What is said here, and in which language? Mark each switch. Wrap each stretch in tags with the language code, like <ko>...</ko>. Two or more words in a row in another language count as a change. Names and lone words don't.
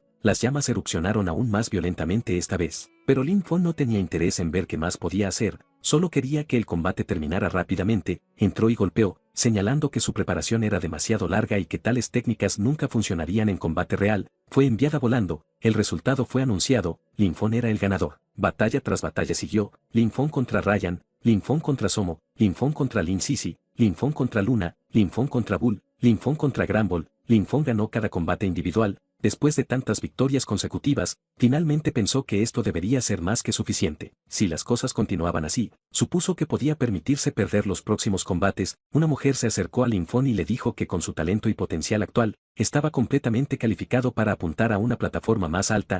<es>Las llamas erupcionaron aún más violentamente esta vez. Pero Lin Feng no tenía interés en ver qué más podía hacer, solo quería que el combate terminara rápidamente. Entró y golpeó, señalando que su preparación era demasiado larga y que tales técnicas nunca funcionarían en combate real. Fue enviada volando. El resultado fue anunciado. Lin Feng era el ganador. Batalla tras batalla siguió. Lin Feng contra Ryan, Lin Feng contra Somo, Lin Feng contra Lin Sisi, Lin Feng contra Luna, Lin Feng contra Bull, Lin Feng contra Granbull. Lin Feng ganó cada combate individual. Después de tantas victorias consecutivas, finalmente pensó que esto debería ser más que suficiente. Si las cosas continuaban así, supuso que podía permitirse perder los próximos combates. Una mujer se acercó a Lin Feng y le dijo que con su talento y potencial actual, estaba completamente calificado para apuntar a una plataforma más alta.</es>